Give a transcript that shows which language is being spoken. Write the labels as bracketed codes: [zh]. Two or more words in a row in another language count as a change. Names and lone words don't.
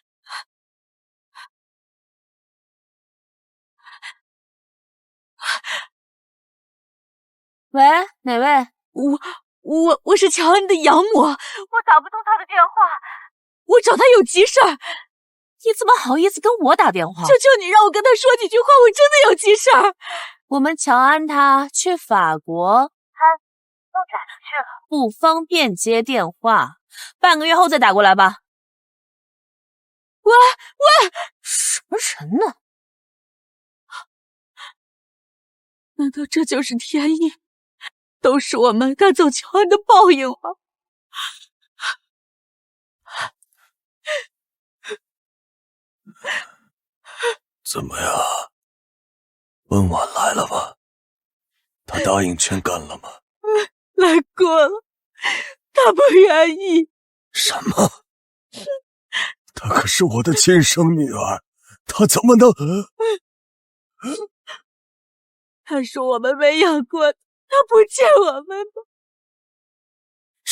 [zh] 喂，哪位？我是喬安的養母，我打不通他的電話，我找他有急事兒。你怎麼好意思跟我打電話？求求你讓我跟他說幾句話，我真的有急事兒。我們喬安他去法國，他都轉出去了，不方便接電話，半個月後再打過來吧。喂，什麼人呢？難道這就是天意？都是我們趕走喬安的報應嗎？怎麼樣？溫婉來了吧？他答應捐肝了嗎？來過了，他不願意。什麼？她可是我的親生女兒，她怎麼能…… 他說我們沒養過他，不見我們嗎？